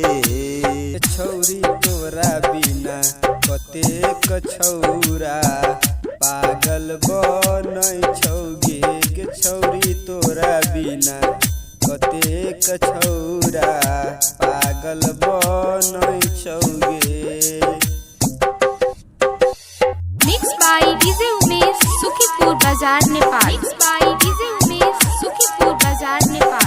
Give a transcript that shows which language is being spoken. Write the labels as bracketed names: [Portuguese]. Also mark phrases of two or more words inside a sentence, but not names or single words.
[Maithili] छौरी तोरा बिना कतेक छौरा पागल बनै छौगे। के छौरी तोरा बिना कतेक छौरा पागल बनै छौगे। [English] Mixed by DJ Umesh, Shukipur Bazaar, Nepal. Mixed by DJ Umesh, Shukipur Bazaar, Nepal.